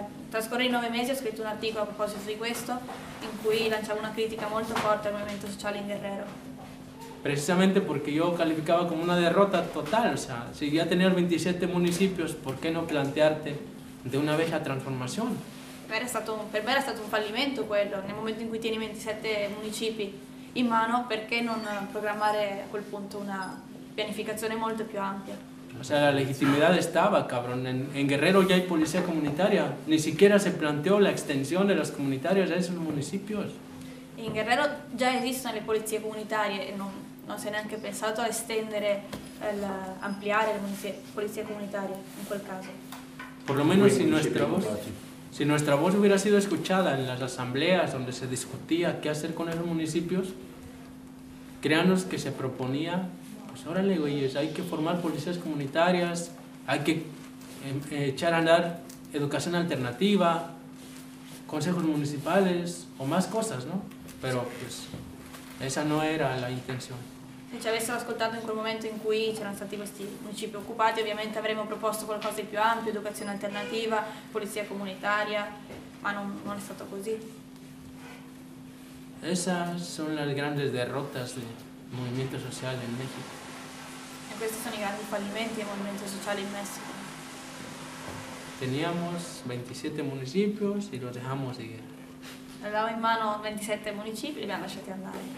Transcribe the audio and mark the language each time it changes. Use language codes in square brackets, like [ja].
[it] Trascorrei 9 mesi, ho scritto un articolo a proposito di questo in cui lanciavo una critica molto forte al movimento sociale in Guerrero. [es] Precisamente porque yo calificaba como una derrota total, o sea, si ya tenías 27 municipios, ¿por qué no plantearte de una vez la transformación? [it] Per me era stato un fallimento quello, nel momento in cui tieni 27 municipi in mano, perché non programmare a quel punto una pianificazione molto più ampia? [es] O sea, [it] la legittimità [es] estaba, cabrón, en Guerrero ya hay policía comunitaria, ni siquiera se planteó la extensión de las comunitarias a esos municipios. [it] In Guerrero già esistono le polizie comunitarie e non si è neanche pensato a estendere, ampliare le polizie comunitarie in quel caso. [es] Por lo menos si nuestra voz hubiera sido escuchada en las asambleas donde se discutía qué hacer con esos municipios, créanos que se proponía, pues órale güeyes, hay que formar policías comunitarias, hay que echar a andar educación alternativa, consejos municipales o más cosas, ¿no? Pero pues esa no era la intención. [it] Se ci avessero ascoltato in quel momento in cui c'erano stati questi municipi occupati, ovviamente avremmo proposto qualcosa di più ampio, educazione alternativa, polizia comunitaria, ma non è stato così. [es] Esas son las grandes derrotas del movimiento social en México. [it] E questi sono i grandi fallimenti del movimento sociale in Messico. [es] Teníamos 27 municipios y los dejamos ir. [it] Avevamo in mano 27 municipi e li abbiamo lasciati andare.